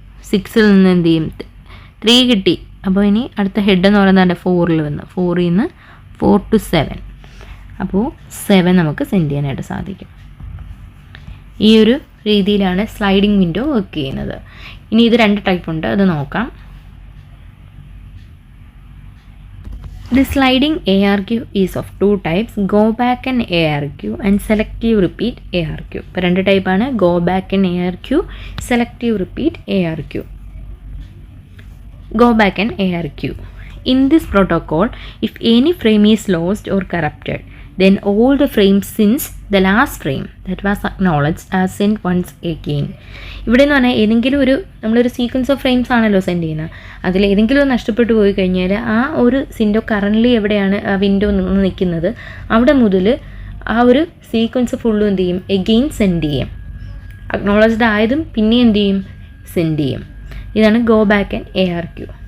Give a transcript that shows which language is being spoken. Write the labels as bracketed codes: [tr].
[ml] 6ൽ നിന്ന് എന്ത് ചെയ്യും, 3 കിട്ടി. അപ്പോൾ ഇനി അടുത്ത ഹെഡ് എന്ന് പറയുന്നത് 4ൽ വന്ന് 4ൽ നിന്ന് 4 to 7. അപ്പോൾ 7 നമുക്ക് സെൻഡ് ചെയ്യാനായിട്ട് സാധിക്കും. ഈ ഒരു രീതിയിലാണ് സ്ലൈഡിംഗ് വിൻഡോ വർക്ക് ചെയ്യുന്നത്. ഇനി ഇത് 2 ടൈപ്പ് ഉണ്ട്, അത് നോക്കാം. [en] The sliding ARQ is of two types, go back and ARQ and selective repeat ARQ. [ml] ഇപ്പോൾ രണ്ട് ടൈപ്പാണ്, go back and ARQ, selective repeat ARQ. [en] Go back and ARQ. In this protocol, if any frame is lost or corrupted, then all the frames since the last frame that was acknowledged are sent once again. [ml] ഇവിടെ എന്ന് പറഞ്ഞാൽ ഏതെങ്കിലും ഒരു നമ്മളൊരു sequence of frames ആണല്ലോ send ചെയ്യുന്നത്, അതിൽ ഏതെങ്കിലും നഷ്ടപ്പെട്ടു പോയി കഴിഞ്ഞാൽ ആ ഒരു വിൻഡോ കറൻ്റ്ലി എവിടെയാണ് ആ വിൻഡോ നിൽക്കുന്നത് അവിടെ മുതൽ ആ ഒരു സീക്വൻസ് ഫുള്ളും എന്ത് ചെയ്യും, എഗെയിൻ സെൻഡ് ചെയ്യും. അക്നോളജ്ഡ് ആയതും പിന്നെ എന്ത് ചെയ്യും, സെൻഡ് ചെയ്യും. ഇതാണ് ഗോ ബാക്ക് ആൻഡ് ARQ.